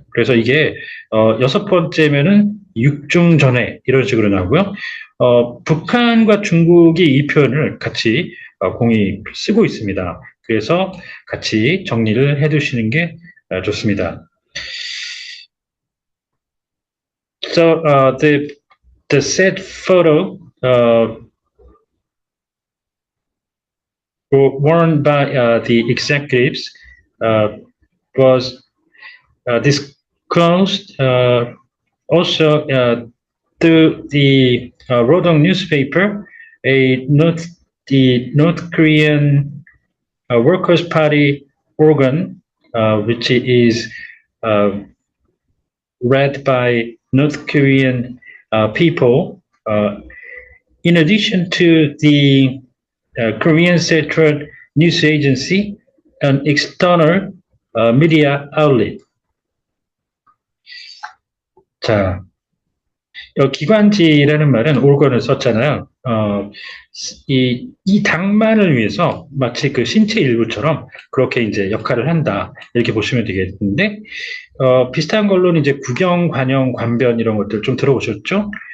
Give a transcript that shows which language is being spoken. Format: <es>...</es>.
<ko>그래서 이게 6번째면은 6중전회 이런 식으로 나오고요. 북한과 중국이 이 표현을 같이 공이 쓰고 있습니다. 그래서 같이 정리를 해두시는 게 좋습니다.</ko> <en>So the said photo worn by the executives was disclosed also through the Rodong newspaper, the North Korean Workers' Party organ, which is read by North Korean people, in addition to the Korean Central News Agency, an external media outlet.</en> <ko>자, 기관지라는 말은 organ을 썼잖아요. 이 당만을 위해서 마치 그 신체 일부처럼 그렇게 이제 역할을 한다. 이렇게 보시면 되겠는데, 비슷한 걸로는 이제 구경, 관영, 관변 이런 것들 좀 들어보셨죠?</ko>